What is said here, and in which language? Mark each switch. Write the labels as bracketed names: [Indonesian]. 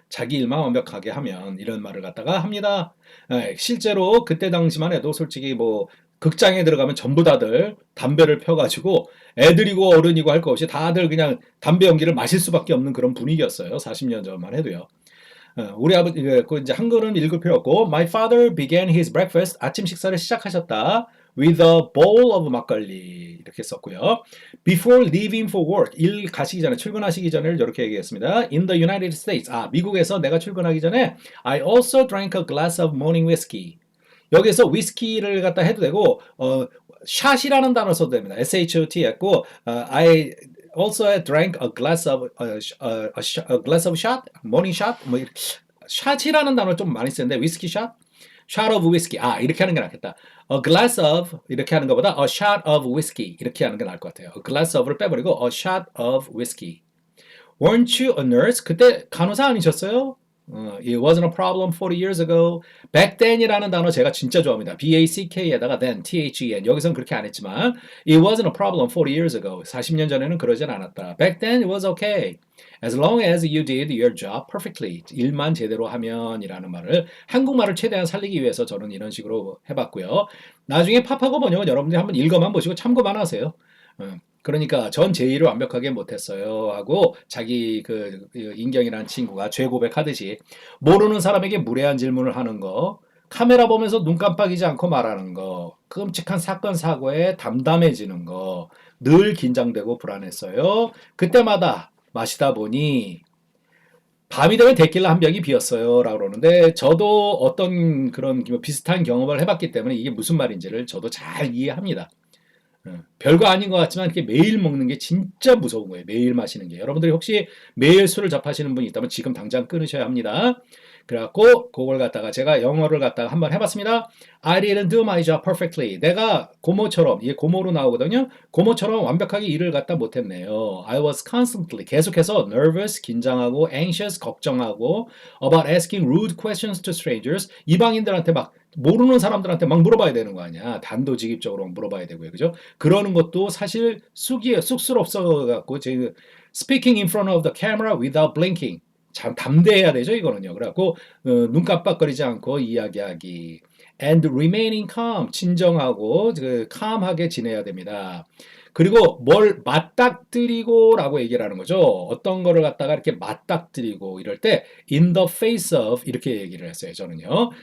[Korean] 자기 일만 완벽하게 하면 이런 말을 갖다가 합니다. 실제로 그때 당시만 해도 솔직히 뭐 극장에 들어가면 전부 다들 담배를 펴가지고 애들이고 어른이고 할 거 없이 다들 그냥 담배 연기를 마실 수밖에 없는 그런 분위기였어요. 40년 전만 해도요. 우리 아버지 이제 한글은 읽을 필요 없고 [English] My father began his breakfast, [Korean] 아침 식사를 시작하셨다 [English] with a bowl of [Korean] 막걸리 이렇게 썼고요. [English] Before leaving for work, [Korean] 일 가시기 전에 출근하시기 전에 이렇게 얘기했습니다. [English] In the United States, [Korean] 미국에서 내가 출근하기 전에 [English] I also drank a glass of morning whiskey. [Korean] 여기서 위스키를 갖다 해도 되고 샷이라는 단어 써도 됩니다. [English] SHOT [Korean] 했고 [English] I also drank a glass of a glass of shot, morning shot. [Korean] 뭐 샷이라는 단어 좀 많이 쓰는데 위스키 샷, [English] shot of whiskey. [Korean] 이렇게 하는 게 낫겠다. [English] A glass of [Korean] 이렇게 하는 것보다 [English] a shot of whiskey [Korean] 이렇게 하는 게 나을 것 같아요. [English] A glass of를 빼버리고 a shot of whiskey. Weren't you a nurse? [Korean] 그때 간호사 아니셨어요? [English] It wasn't a problem 40 years ago. [Korean] Back then이라는 단어 제가 진짜 좋아합니다. [English] B-A-C-K에다가 then, T-H-E-N. [Korean] 여기서는 그렇게 안 했지만 [English] It wasn't a problem 40 years ago. [Korean] 40년 전에는 그러진 않았다. [English] Back then it was okay. As long as you did your job perfectly. [Korean] 일만 제대로 하면 이라는 말을 한국말을 최대한 살리기 위해서 저는 이런 식으로 해봤고요. 나중에 팝하고 번역은 여러분들이 한번 읽어만 보시고 참고만 하세요. 그러니까 전 제1을 완벽하게 못했어요 하고 자기 인경이라는 친구가 죄 고백하듯이 모르는 사람에게 무례한 질문을 하는 거, 카메라 보면서 눈 깜빡이지 않고 말하는 거, 끔찍한 사건 사고에 담담해지는 거, 늘 긴장되고 불안했어요. 그때마다 마시다 보니 밤이 되면 데킬라 한 병이 비었어요 라고 그러는데 저도 어떤 그런 비슷한 경험을 해봤기 때문에 이게 무슨 말인지를 저도 잘 이해합니다. 별거 아닌 것 같지만 이렇게 매일 먹는 게 진짜 무서운 거예요. 매일 마시는 게. 여러분들이 혹시 매일 술을 접하시는 분이 있다면 지금 당장 끊으셔야 합니다. 그래갖고 그걸 갖다가 제가 영어를 갖다가 한번 해봤습니다. [English] I didn't do my job perfectly. [Korean] 내가 고모처럼, 이게 고모로 나오거든요. 고모처럼 완벽하게 일을 갖다 못했네요. [English] I was constantly, [Korean] 계속해서 [English] nervous, [Korean] 긴장하고 [English] anxious, [Korean] 걱정하고 [English] about asking rude questions to strangers. [Korean] 이방인들한테 막 모르는 사람들한테 막 물어봐야 되는 거 아니야. 단도직입적으로 물어봐야 되고요. 그죠? 그러는 것도 사실 쑥스럽어 갖고 [English] speaking in front of the camera without blinking. [Korean] 참 담대해야 되죠, 이거는요. 그래갖고 눈 깜빡거리지 않고 이야기하기. [English] And remaining calm, [Korean] 진정하고 calm하게 지내야 됩니다. 그리고 뭘 맞닥뜨리고라고 얘기를 하는 거죠. 어떤 거를 갖다가 이렇게 맞닥뜨리고 이럴 때 [English] in the face of [Korean] 이렇게 얘기를 했어요. 저는요.